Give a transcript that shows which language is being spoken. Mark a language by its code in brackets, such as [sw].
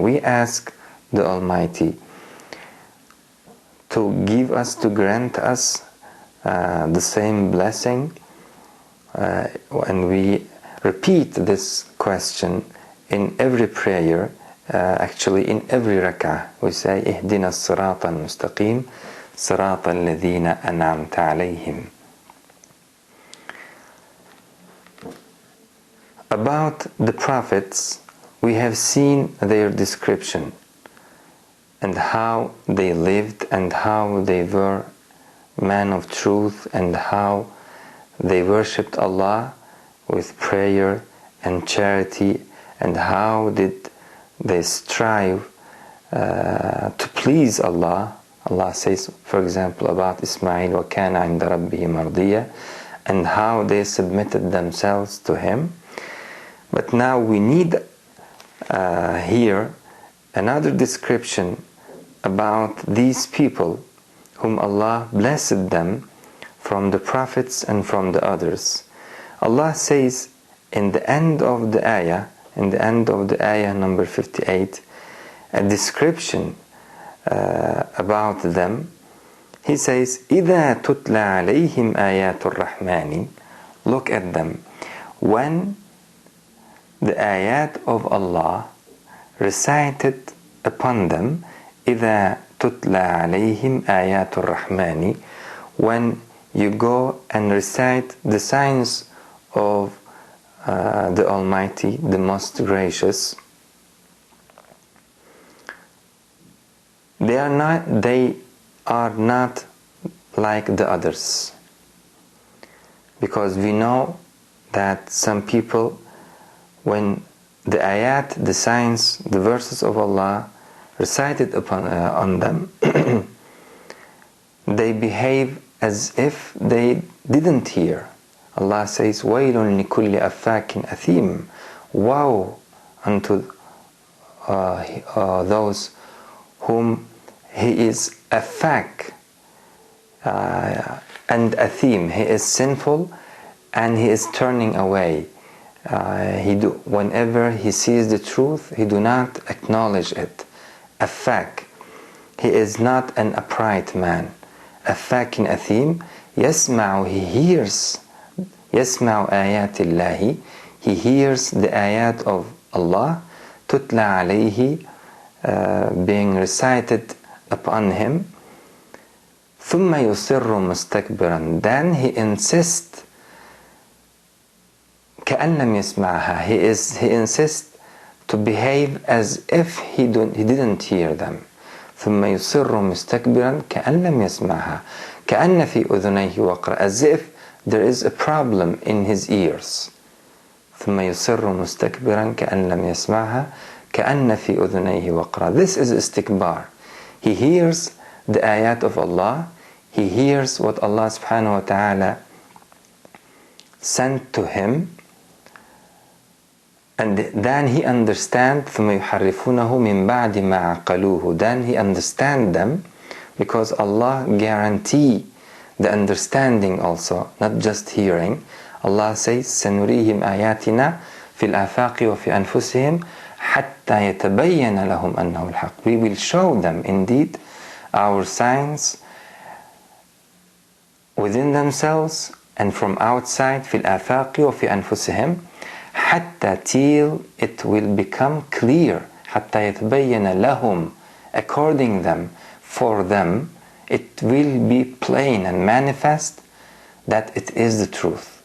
[en] We ask the Almighty to give us, to grant us the same blessing, and we repeat this question in every prayer, actually in every rak'ah. We say, [ar] اهدنا الصراط المستقيم صراط الذين أنعمت عليهم. [en] About the prophets, we have seen their description and how they lived and how they were men of truth and how they worshipped Allah with prayer and charity, and how did they strive to please Allah. Allah says, for example, about Ismail, [ar] وَكَانَ عِنْدَ رَبِّهِ مَرْضِيًّا, [en] and how they submitted themselves to Him. But now we need here another description about these people whom Allah blessed them from the prophets and from the others. Allah says in the end of the ayah, number 58, a description about them. He says, [ar] إِذَا تُتْلَى عَلَيْهِمْ آيَاتُ الرَّحْمَنِ. [en] Look at them. When the ayat of Allah recited upon them, [ar] إِذَا تُتْلَى عَلَيْهِمْ آيَاتُ الرَّحْمَنِ, [en] when you go and recite the signs of the Almighty, the Most Gracious, they are not like the others, because we know that some people, when the ayat, the signs, the verses of Allah recited on them, they behave as if they didn't hear. Allah says, [ar] وَيْلٌ لِكُلِّ أَفَّاكٍ أَثِيمٍ. [en] Woe unto those whom he is affak and athim. He is sinful and he is turning away. Whenever he sees the truth, he do not acknowledge it. Affak. He is not an upright man. Affak and athim. Yasma'u, he hears. [ar] Yasma'u ayat Allahi. [en] He hears the ayat of Allah. Tutla alayhi, being recited upon him. [ar] ثم يصر مستكبرا. [en] Then he insists [ar] كأن لم يسمعها. [en] He insists to behave as if he didn't hear them. [ar] ثم يصر مستكبرا كأن لم يسمعها كأن في أذنيه وقر. [en] As if there is a problem in his ears. [ar] ثم يصر مستكبرا كأن لم يسمعها كأن في أذنيه وقر. [en] This is istikbar. He hears the ayat of Allah. He hears what Allah subhanahu wa ta'ala sent to him, and then he understands. [ar] ثم يحرفونه من بعد ما عقلوه. [en] Then he understands them, because Allah guarantee the understanding also, not just hearing. Allah says, [ar] سنريهم آياتنا في الآفاق وفي أنفسهم حتى يتبين لهم أنه الحق. [en] We will show them indeed our signs within themselves and from outside. [ar] في الآفاق وفي أنفسهم [en] حتى till it will become clear. [ar] حتى يتبين لهم, [en] according them, for them, it will be plain and manifest that it is the truth.